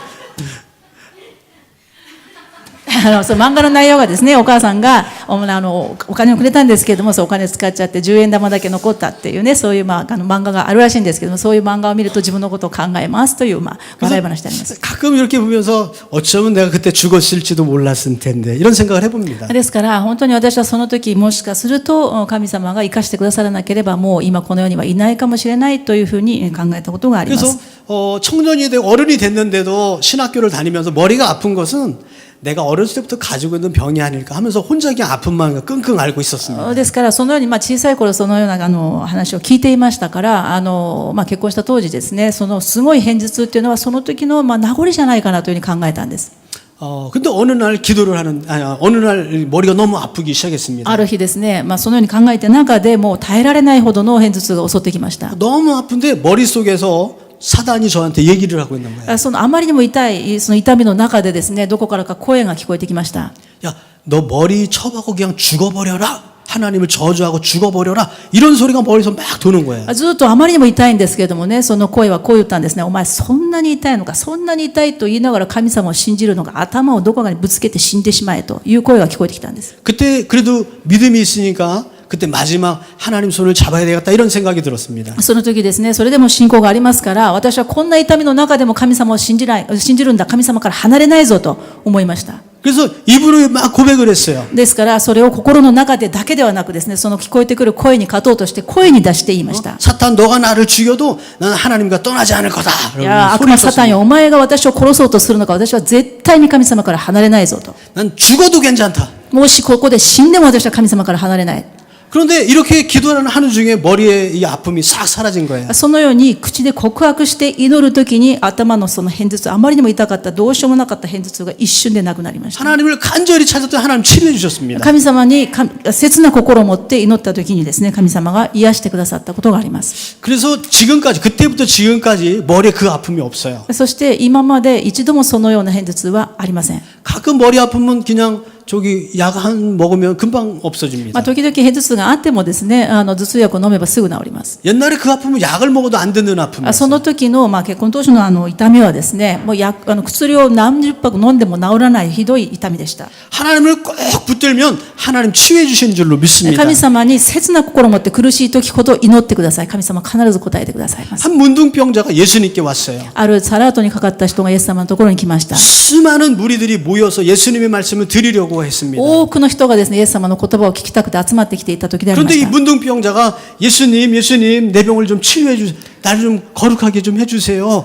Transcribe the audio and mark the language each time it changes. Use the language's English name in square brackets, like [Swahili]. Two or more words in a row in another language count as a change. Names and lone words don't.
[Japanese] そう漫画の内容がですね、お母さんがお金をくれたんですけれども、そうお金使っちゃって10円玉だけ残ったっていうね、そういう漫画があるらしいんですけども、そういう漫画を見ると自分のことを考えますという笑い話であります。 [Korean] 가끔 이렇게 보면서 어쩌면 내가 그때 죽었을지도 몰랐을 텐데 이런 생각을 해봅니다. [Japanese] ですから本当に私はその時もしかすると神様が生かしてくださらなければもう今この世にはいないかもしれないというふうに考えたことがあります。 [Korean] 그래서 청년이 되고 어른이 됐는데도 신학교를 다니면서 머리가 아픈 것은 내가 어렸을 때부터 가지고 있는 병이 아닐까 하면서 혼자 그냥 아픈 마음을 끙끙 앓고 있었습니다. [Japanese] ですからそのように小さい頃そのような話を聞いていましたから結婚した当時ですね、そのすごい片頭痛っていうのはその時の名残じゃないかなというふうに考えたんです。 [Korean] 근데 어느 날 기도를 어느 날 머리가 너무 아프기 시작했습니다. [Japanese] ある日ですね、そのように考えて中でもう耐えられないほどの片頭痛が襲ってきました。 [Korean] 너무 아픈데 머릿속에서 사단이 저한테 얘기를 하고 있는 거예요. [Japanese] そのあまりにも痛いその痛みの中でですね、どこからか声が聞こえてきました。 [Korean] 야, 너 머리 쳐박고 그냥 죽어버려라. 하나님을 저주하고 죽어버려라. 이런 소리가 머리에서 막 도는 거예요. [Japanese] ずっとあまりにも痛いんですけれどもね、その声はこう言ったんですね。お前そんなに痛いのか、そんなに痛いと言いながら神様を信じるのが頭をどこかにぶつけて死んでしまえという声が聞こえてきたんです。 [Korean] 그때 그래도 믿음이 있으니까 그때 마지막 하나님 손을 잡아야 되겠다 이런 생각이 들었습니다. [Japanese] その時ですね、それでも信仰がありますから、私はこんな痛みの中でも神様を信じるんだ、神様から離れないぞと思いました。 [Korean] 그래서 입으로 막 고백을 했어요. [Japanese] ですからそれを心の中でだけではなくですね、その聞こえてくる声に勝とうとして声に出して言いました。 [Korean] 사탄 너가 나를 죽여도 나는 하나님과 떠나지 않을 거다. [Japanese] いや悪魔サタンよ、お前が私を殺そうとするのか、私は絶対に神様から離れないぞと。 [Korean] 난 죽어도 괜찮다. [Japanese] もしここで死んでも私は神様から離れない。 [Korean] 그런데 이렇게 기도를 하는 중에 머리에 이 아픔이 싹 사라진 거예요. [Japanese] そのように口で告白して祈るときに頭のその片頭痛、あまりにも痛かったどうしようもなかった片頭痛が一瞬でなくなりました。 [Korean] 하나님을 간절히 찾았더니 하나님 치료해 주셨습니다. [Japanese] 神様に切な心を持って祈ったときにですね、神様が癒してくださったことがあります。 [Korean] 그래서 지금까지 그때부터 지금까지 머리에 그 아픔이 없어요. [Japanese] そして今まで一度もそのような片頭痛はありません。 [Korean] 가끔 머리 아프면 그냥 저기 약 한 먹으면 금방 없어집니다. [Japanese] 時々片頭痛があってもですね、頭痛薬を飲めばすぐ治ります。 [Korean] 옛날에 그 아픔은 약을 먹어도 안 듣는 아픔이었어요. [Japanese] その時の結婚当初の痛みはですね、もう薬を何十泊飲んでも治らないひどい痛みでした。 [Korean] 하나님을 꼭 붙들면 하나님 치유해 주시는 줄로 믿습니다. [Japanese] 神様に切な心を持って苦しい時ほど祈ってください。神様は必ず答えてくださいます。 [Korean] 한 문둥병자가 예수님께 왔어요. [Japanese] あるサラートにかかった人がイエス様のところに来ました。 [Korean] 수많은 무리들이 모여서 예수님의 말씀을 드리려고 했습니다. [Japanese] 多くの人がですね、イエス様の言葉を聞きたくて集まってきていた時でありま [Korean] 그런데 [Japanese] し [Korean] 이 [Japanese] た。 [Korean] 문둥병자가 예수님 내 병을 좀 치유해 주세요. 나를 좀 거룩하게 좀 해주세요.